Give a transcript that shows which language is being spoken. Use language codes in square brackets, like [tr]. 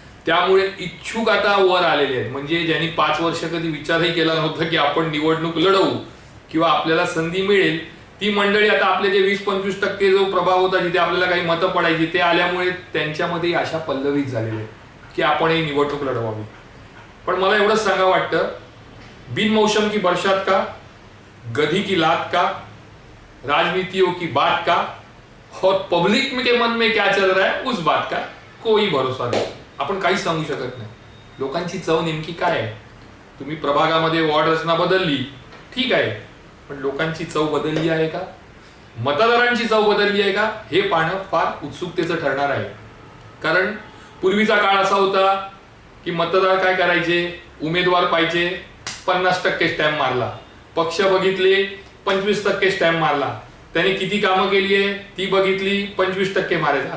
[mr] त्यामुळे इच्छुक आता वर आलेले आहेत. म्हणजे ज्यांनी 5 वर्ष कधी विचारही केला नव्हता की आपण निवडणूक लढवू किंवा आपल्याला संधी मिळेल, ती मंडळी आता आपले जे 20-25% जो प्रभाग होता जिथे आपल्याला काही मतं पडायची ते आल्यामुळे त्यांच्यामध्ये आशा पल्लवित झालेले आहेत की आपण ही निवडणूक लढवावी. पण मला एवढंच सांगा वाटतं, [hi] बिन मौसम की बरसात का, गधी की लात का, राजनीतियों की बात का और पब्लिक के मन में क्या चल रहा है उस बात का कोई भरोसा [mr] नाही. आपण काही सांगू शकत नाही लोकांची चव नेमकी काय आहे. तुम्ही प्रभागामध्ये वॉर्ड रचना बदलली, ठीक आहे, पण लोकांची चव बदलली आहे का, मतदारांची चव बदलली आहे का, हे पाहणं फार उत्सुकतेचं ठरणार आहे. कारण पूर्वीचा काळ असा होता की मतदार काय करायचे, उमेदवार पाहिजे, 50% स्टॅम्प मारला, पक्ष बघितले, 25% स्टॅम्प मारला, त्याने किती कामं केली आहे ती बघितली, 25% मारायचे.